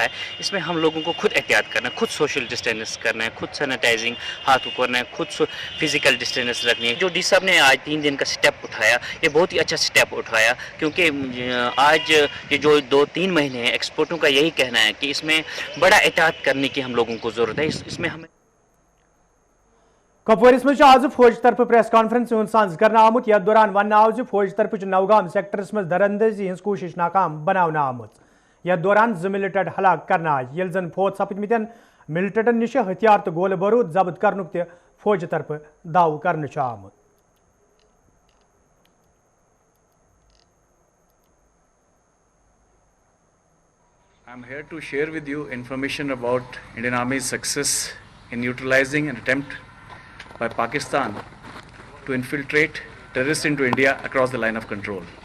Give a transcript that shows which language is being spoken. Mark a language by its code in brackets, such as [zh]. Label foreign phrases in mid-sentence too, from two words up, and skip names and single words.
[ur] اس میں ہم لوگوں کو خود احتیاط کرنا ہے, خود [en] social distance [ur] کرنا ہے, خود سینیٹائزنگ ہاتھوں کرنا ہے, خود [en] physical distance [ur] رکھنی ہے. جو ڈی صاحب نے آج 3 دن کا سٹیپ اٹھایا, یہ بہت ہی اچھا سٹیپ اٹھایا, کیونکہ آج یہ جو 2-3 مہینے ہیں ایکسپورٹوں کا یہی کہنا ہے کہ اس میں بڑا احتیاط کرنے کی ہم لوگوں کو ضرورت ہے. اس میں ہمیں [ks] کپوارس مز آز فوج طرف [en] press conference [ks] سان کرنا آمت. یتھ دوران ون آو زِ فوج طرف نوگام سیکٹرس مز دراندازی ہز کوشش ناکام بناونہٕ آمت. یتھ دوران 2 ملٹنٹ ہلاک کرنا آئی, یل زن فوت سپدمتن ملٹنٹن نش ہتھیار تو گولہ بارود ضبط کرنک تہ فوج طرف دعو کرنہ آمت. [en] I'm here to share with you information about Indian Army's success in neutralizing an attempt by Pakistan to infiltrate terrorists into India across the line of control.